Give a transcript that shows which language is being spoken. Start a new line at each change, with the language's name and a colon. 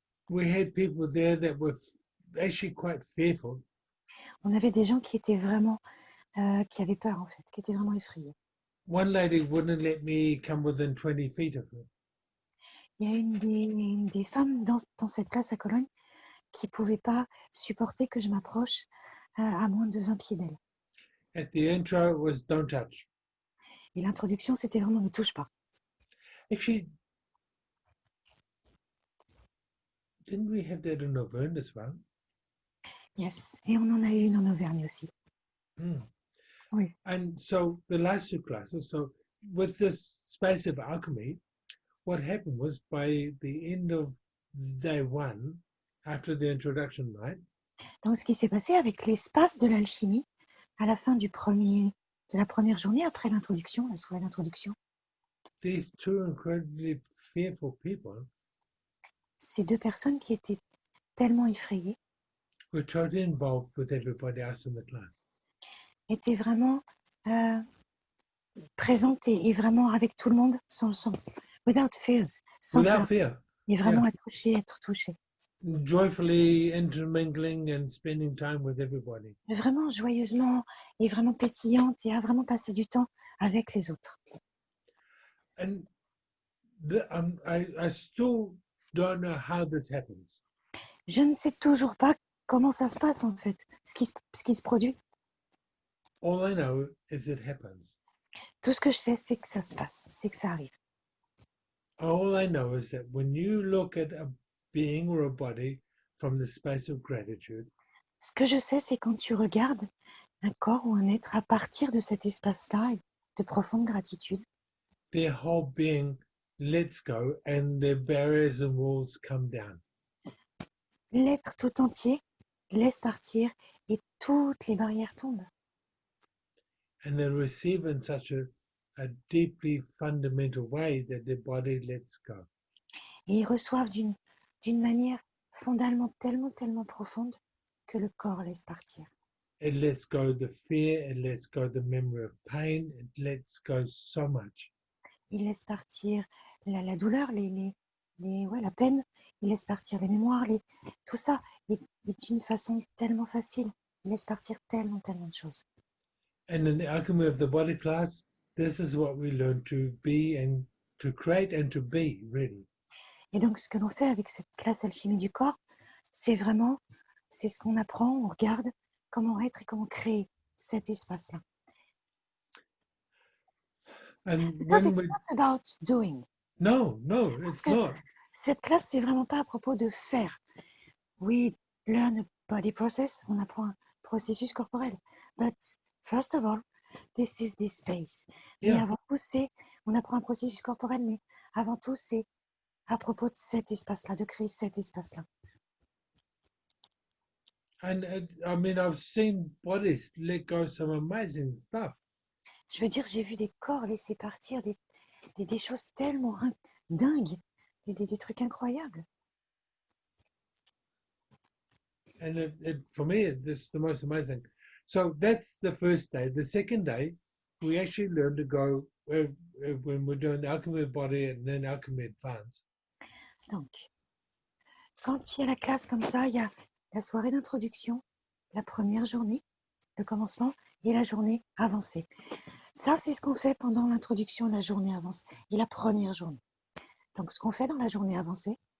English: We had people there that were actually quite fearful.
French: On avait des gens qui étaient vraiment, qui avaient peur en fait, qui étaient vraiment effrayés.
English: One lady wouldn't let me come within 20 feet of her.
French: Il y a une des femmes dans cette classe à Cologne qui ne pouvait pas supporter que je m'approche à moins de 20 pieds d'elle.
English: At the intro, it was don't touch.
French: Et l'introduction, c'était vraiment ne touche pas.
English: Actually, didn't we have that in Auvergne as well? Yes,
French: et on en a eu une en Auvergne aussi. Oui.
English: And so the last 2 classes, so with this space of alchemy, what happened was by the end of day 1, after the introduction night.
French: Donc ce qui s'est passé avec l'espace de l'alchimie, à la fin de la première journée, après l'introduction, la soirée d'introduction.
English: These 2 incredibly fearful people.
French: Ces 2 personnes qui étaient tellement effrayées.
English: were totally involved with everybody else in the class.
French: était vraiment présente et vraiment avec tout le monde, sans
English: without fears,
French: sans
English: Without
French: peur,
English: fear,
French: et vraiment être touché.
English: joyfully intermingling and spending time with everybody.
French: Vraiment joyeusement et vraiment pétillante et à vraiment passer du temps avec les autres.
English: And I still don't know how this happens.
French: Je ne sais toujours pas comment ça se passe en fait, ce qui se produit.
English: All I know is it happens.
French: Tout ce que je sais, c'est que ça se passe, c'est que ça arrive.
English: All I know is that when you look at a being or a body from the space of gratitude,
French: Ce que je sais, c'est quand tu regardes un corps ou un être à partir de cet espace-là de profonde gratitude,
English: their whole being lets go and their barriers and walls come down.
French: l'être tout entier laisse partir et toutes les barrières tombent.
English: And they receive in such a deeply fundamental way that their body lets go.
French: Et ils reçoivent d'une manière fondamentalement tellement profonde que le corps laisse partir.
English: It lets go the fear, it lets go the memory of pain, it lets go so much.
French: Il laisse partir la douleur, la peine, il laisse partir les mémoires, tout ça est d'une façon tellement facile. Il laisse partir tellement de choses.
English: And in the alchemy of the body class, this is what we learn to be and to create and to be, really.
French: Et donc, ce que l'on fait avec cette classe alchimie du corps, c'est ce qu'on apprend, on regarde comment être et comment créer cet espace-là.
English: And Because when it's we not about doing. no, it's not.
French: Cette classe, c'est vraiment pas à propos de faire.
English: We learn a body process,
French: on apprend un processus corporel.
English: But first of all, this is this space.
French: Mais
English: Yeah.
French: avant tout, on apprend un processus corporel, mais avant tout, c'est à propos de cet espace-là, de créer cet espace-là.
English: And I mean, I've seen bodies let go some amazing stuff.
French: Je veux dire, j'ai vu des corps laisser partir des choses tellement dingues, des trucs incroyables.
English: And for me, this is the most amazing. So that's the first day. The second day, we actually learn to go when we're doing the alchemy of body and then alchemy advanced.
French: Donc, quand il y a la classe comme ça, il y a la soirée d'introduction, la première journée, le commencement et la journée avancée. Ça, c'est ce qu'on fait pendant l'introduction, la journée avancée et la première journée. Donc, ce qu'on fait dans la journée avancée,